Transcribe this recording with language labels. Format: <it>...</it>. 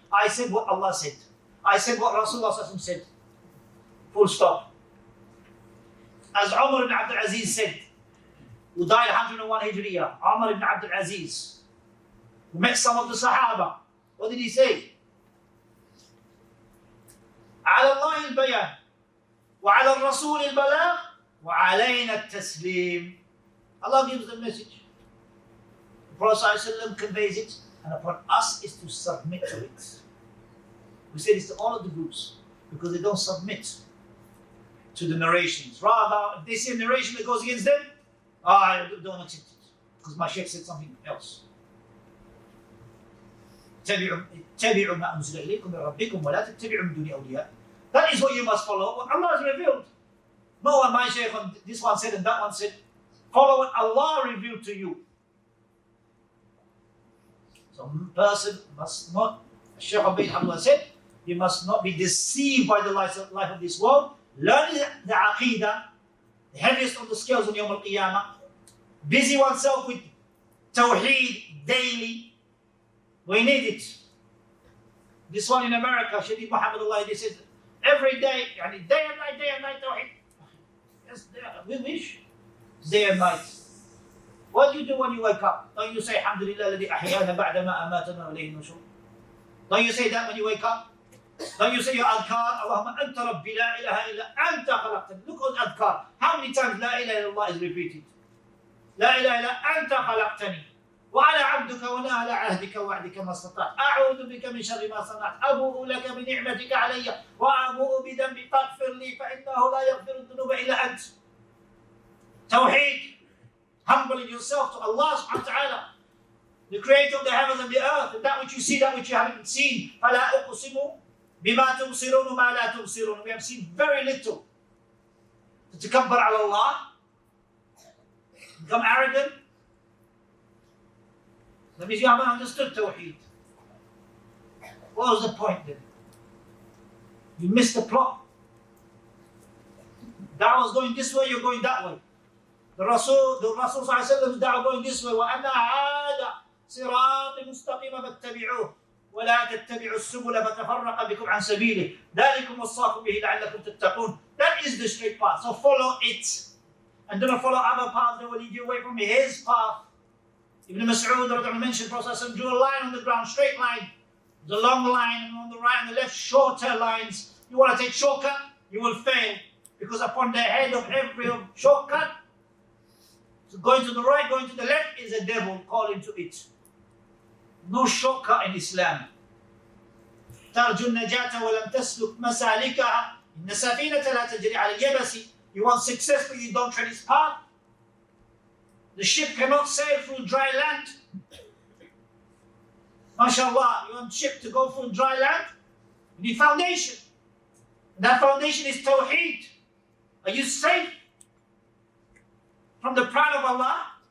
<en>I said what Allah said. I said what Rasulullah said. Full stop. As Umar ibn Abdul Aziz said, who died 101 Hijriya, Umar ibn Abdul Aziz, who met some of the Sahaba. What did he say?</en> <ar>على الله البيان وعلى الرسول البلاغ وعلينا التسليم.</ar> <en>Allah gives the message. The Prophet ﷺ conveys it, and upon us is to submit to it. We say this to all of the groups because they don't submit to the narrations. Rather, if they see a narration that goes against them, I don't accept it because my sheikh said something else.</en> <ar>اتبعوا ما أنزل إليكم من ربكم ولا تتبعوا من دون أولياء.</ar> <en>That is what you must follow, what Allah has revealed. No one, my sheikh, this one said and that one said. Follow what Allah revealed to you. So a person must not, Shaykh Ubayd Hamdullah said, you must not be deceived by the life of this world. Learn the Aqidah, the heaviest of the scales on Yawm al-Qiyamah. Busy oneself with Tawheed daily. We need it. This one in America, Shadeed Muhammadullah, he says, every day, day and night, Tawheed. Yes, we wish. Day and night. What do you do when you wake up? Don't you say,</en> <ar>Alhamdulillah, الذي أحيانا بعدما أماتنا وإليه النشور?</ar> <en>Don't you say that when you wake up? Don't you say your adhkar?</en> <ar>Allahumma anta rabbi la ilaha illa anta khalaqtani.</ar> <en>Look at adhkar. How many times la ilaha illallah is repeated?</en> <ar>La ilaha illa anta khalaqtani. وأنا عبدك وأنا على عهدك ووعدك ما استطعت أعوذ بك من شر ما صنعت أبوء لك بنعمتك علي وأبوء بذنبي فاغفر لي فإنه لا يغفر الذنوب إلا أنت.</ar> <en>Tawheed, humbling yourself to Allah subhanahu wa ta'ala, the creator of the heavens and the earth, and that which you see, that which you haven't seen.</en> <ar>فَلَا أُقْسِمُ بِمَا تُبْصِرُونَ وَمَا لَا تُبْصِرُونَ.</ar> <en>We have seen very little. To takabbar ala Allah, become arrogant. That means you haven't understood Tawheed. What was the point then? You missed the plot. Dawah was going this way, you're going that way. The Rasul ﷺ da'wah going this way.</en> <ar>وَأَنَّ هَذَا صِرَاطِ مُسْتَقِيمًا فَاتَّبِعُوهُ وَلَا تَتَّبِعُوا السُّبُلَ فَتَفَرَّقَ بِكُمْ عَنْ سَبِيلِهِ ذَلِكُمْ وَصَّاكُمْ بِهِ لَعَلَّكُمْ تَتَّقُونَ.</ar> <en>That is the straight path. So follow it. And do not follow other paths that will lead you away from his path. Ibn Mas'ud mentioned Prophet ﷺ drew a line on the ground, straight line. The long line, and on the right and the left, shorter lines. You want to take shortcut, you will fail. Because upon the head of every shortcut, so going to the right, going to the left is a devil calling to it. No shortcut in Islam.</en> <ar>ترجو النجاة ولم تسلك مسالكها إن سفينة لا تجري على اليبس.</ar> <en>You want success but you don't tread its path. The ship cannot sail through dry land. MashaAllah, you want ship to go through dry land? You need foundation. And that foundation is Tawheed. Are you safe from the pride of Allah?</en>